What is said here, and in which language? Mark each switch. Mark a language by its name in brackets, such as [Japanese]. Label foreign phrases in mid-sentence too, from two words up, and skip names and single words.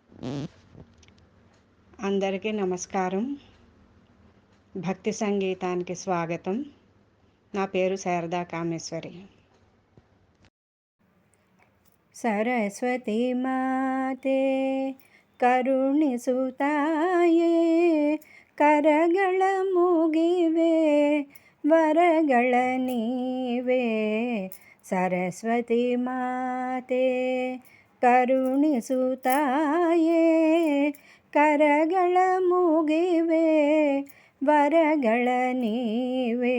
[Telugu] అందరికీ నమస్కారం. భక్తి సంగీతానికి స్వాగతం. నా పేరు శారదా కామేశ్వరి. [Kannada] ಸರಸ್ವತಿ ಮಾತೆ ಕರುಣಿಸುತ್ತಾಯೇ, ಕರಗಳ ಮುಗಿವೆ ವರಗಳ ನೀವೇ. ಸರಸ್ವತಿ ಮಾತೆ ಕರುಣಿಸುತ್ತಾಯೇ, ಕರಗಳ ಮುಗಿವೆ ವರಗಳ ನೀವೇ.